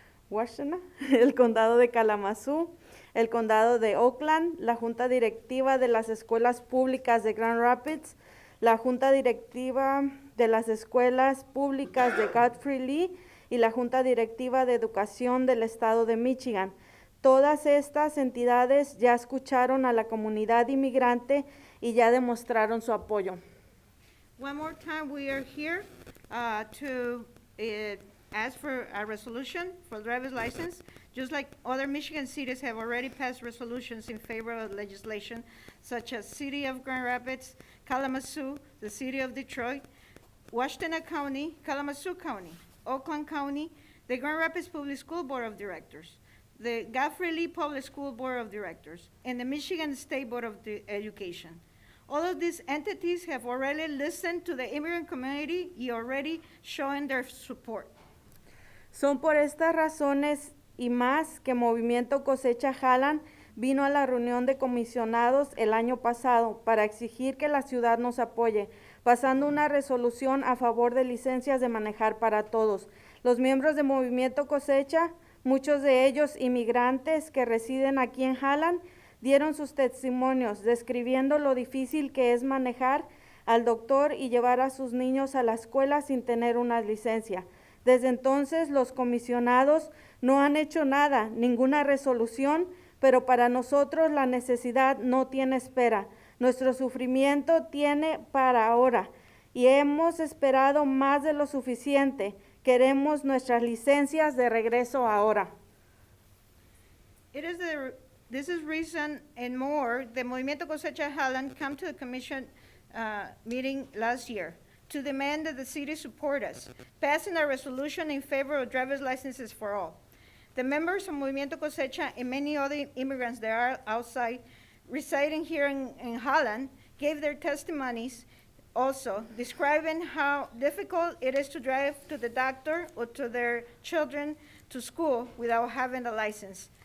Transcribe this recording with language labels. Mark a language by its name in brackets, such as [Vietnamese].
[Spanish] Washington, el condado de Kalamazoo, el condado de Oakland, la junta directiva de las escuelas públicas de Grand Rapids, la junta directiva de las escuelas públicas de Godfrey Lee y la junta directiva de educación del estado de Michigan. Todas estas entidades ya escucharon a la comunidad inmigrante y ya demostraron su apoyo. [English] One more time, we are here to ask for a resolution for driver's license, just like other Michigan cities have already passed resolutions in favor of legislation, such as City of Grand Rapids, Kalamazoo, the City of Detroit, Washtenaw County, Kalamazoo County, Oakland County, the Grand Rapids Public School Board of Directors, the Godfrey Lee Public School Board of Directors, and the Michigan State Board of Education. All of these entities have already listened to the immigrant community y already shown their support. [Spanish] Son por estas razones y más que Movimiento Cosecha Holland vino a la reunión de comisionados el año pasado para exigir que la ciudad nos apoye, pasando una resolución a favor de licencias de manejar para todos. Los miembros de Movimiento Cosecha, muchos de ellos inmigrantes que residen aquí en Holland, dieron sus testimonios describiendo lo difícil que es manejar al doctor y llevar a sus niños a la escuela sin tener una licencia. Desde entonces los comisionados no han hecho nada, ninguna resolución, pero para nosotros la necesidad no tiene espera. Nuestro sufrimiento tiene para ahora y hemos esperado más de lo suficiente. Queremos nuestras licencias de regreso ahora. [English] This is reason and more the Movimiento Cosecha Holland come to the commission meeting last year to demand that the city support us, passing a resolution in favor of driver's licenses for all. The members of Movimiento Cosecha and many other immigrants that are outside residing here in Holland gave their testimonies also describing how difficult it is to drive to the doctor or to their children to school without having a license.